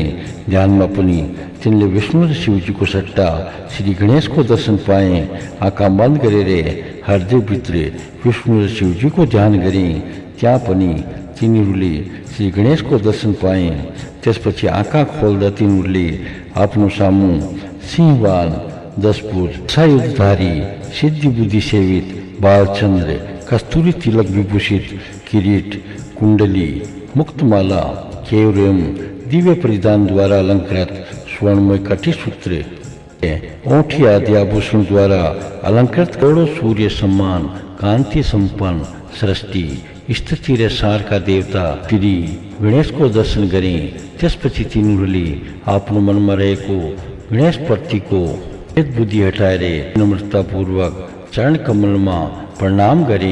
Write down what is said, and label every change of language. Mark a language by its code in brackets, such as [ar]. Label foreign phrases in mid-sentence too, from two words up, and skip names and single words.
[ne] ध्यानमा पनि तिनले विष्णु र शिवजीको सट्टा श्री गणेशको दर्शन पाए। आँखा बन्द गरेर हृदयभित्र विष्णु र शिवजीको ध्यान गरे। त्यहाँ पनि तिनीहरूले श्री गणेशको दर्शन पाए। त्यसपछि आँखा खोल्दा तिनीहरूले आफ्नो सामु सिंहवान, 10 भुज, सायुधधारी, सिद्धि बुद्धि सेवित बालचन्द्र, कस्तूरी तिलक विभूषित किरीट, कुण्डली, मुक्तमाला, केवरम, दिव्य परिधानद्वारा अलङ्कृत स्वर्णमय कटिसूत्र, औँठी आदि आभूषणद्वारा अलङ्कृत करोडौँ सूर्य सम्मान कान्ति सम्पन्न सृष्टि स्थिति र सारका देवता श्री गणेशको दर्शन गरे। त्यसपछि तिनीहरूले आफ्नो मनमा रहेको गणेशप्रतिको भेद बुद्धि हटाएर नम्रतापूर्वक चरण कमलमा प्रणाम गरे।